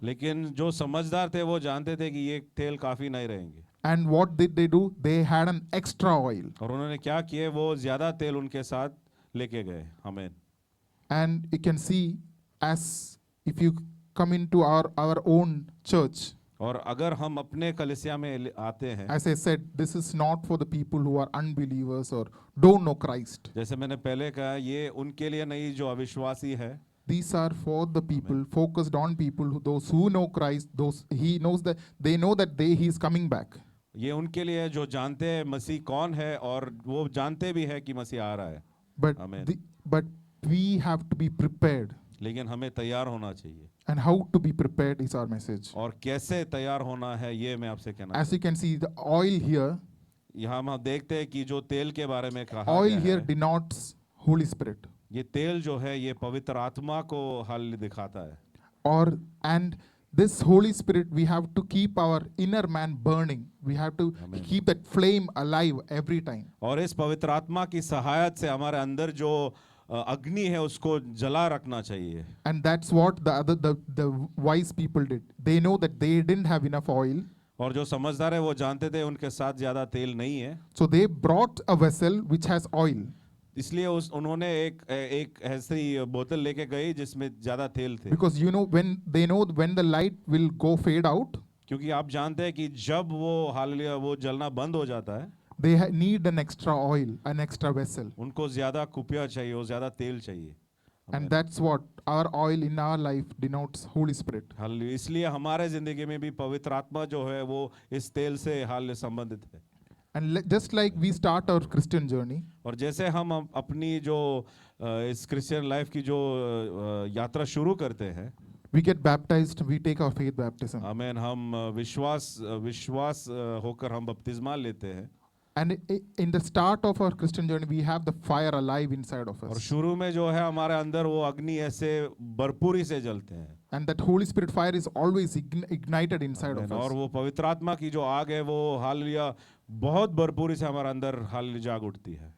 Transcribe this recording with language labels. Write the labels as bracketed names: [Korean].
[Hindi] लेकिन जो समझदार थे वो जानते थे कि ये तेल काफी नहीं रहेंगे। [English] And what did they do? They had an extra oil. [Hindi] और उन्होंने क्या किए? वो ज्यादा तेल उनके साथ लेके गए। आमीन। [English] And you can see, as if you come into our own church, [Hindi] और अगर हम अपने कलीसिया में आते हैं, [English] as I said, this is not for the people who are unbelievers or don't know Christ. [Hindi] जैसे मैंने पहले कहा, ये उनके लिए नहीं जो अविश्वासी है। [English] These are for the people, focused on people, those who know Christ, those he knows that they know that he is coming back. [Hindi] ये उनके लिए जो जानते हैं मसीह कौन है, और वो जानते भी है कि मसीह आ रहा है। [English] But Amen. but we have to be prepared. [Hindi] लेकिन हमें तैयार होना चाहिए, [English] And how to be prepared is our message. [Hindi] और कैसे तैयार होना है ये मैं आपसे कहना [English] As you can see, the oil here, [Hindi] यहाँ हम देखते हैं कि जो तेल के बारे में कहा [English] oil [Hindi] गया [English] here [Hindi] है, [English] denotes Holy Spirit. [Hindi] ये तेल जो है ये पवित्र आत्मा को हाल दिखाता है। [English] And this Holy Spirit, we have to keep our inner man burning. We have to Amen. keep that flame alive every time. [Hindi] और इस पवित्र आत्मा की सहायता से हमारे अंदर जो अग्नि है उसको जला रखना चाहिए। [English] And that's what the wise people did. They know that they didn't have enough oil, [Hindi] और जो समझदार है वो जानते थे उनके साथ ज्यादा तेल नहीं है, [English] so they brought a vessel which has oil. [Hindi] इसलिए उन्होंने एक ऐसी बोतल लेके गई जिसमें ज्यादा तेल थे। [English] Because you know, when the light will go fade out, [Hindi] क्योंकि आप जानते हैं कि जब वो हालेलुया वो जलना बंद हो जाता है, [English] they need an extra oil, an extra vessel. [Hindi] उनको ज्यादा कुपिया चाहिए, वो ज्यादा तेल चाहिए। [English] And that's what our oil in our life denotes Holy Spirit. [Hindi] Hallelujah, इसलिए हमारे जिंदगी में भी पवित्र आत्मा जो है वो इस तेल से हाल संबंधित है। [English] And just like we start our Christian journey, [Hindi] और जैसे हम अपनी जो इस क्रिश्चियन लाइफ की जो यात्रा शुरू करते हैं, [English] we get baptized, we take our faith baptism. [Hindi] आमीन, हम विश्वास होकर हम बपतिस्मा लेते हैं। [English] And in the start of our Christian journey, we have the fire alive inside of [Hindi] और [English] us. [Hindi] शुरू में जो है हमारे अंदर वो अग्नि ऐसे भरपूरी से जलते हैं, [English] And that Holy Spirit fire is always ignited inside of [Hindi] और [English] us. [Hindi] वो पवित्र आत्मा की जो आग है वो हालेलुया बहुत भरपूरी से हमारे अंदर हालेलुया जाग उठती है।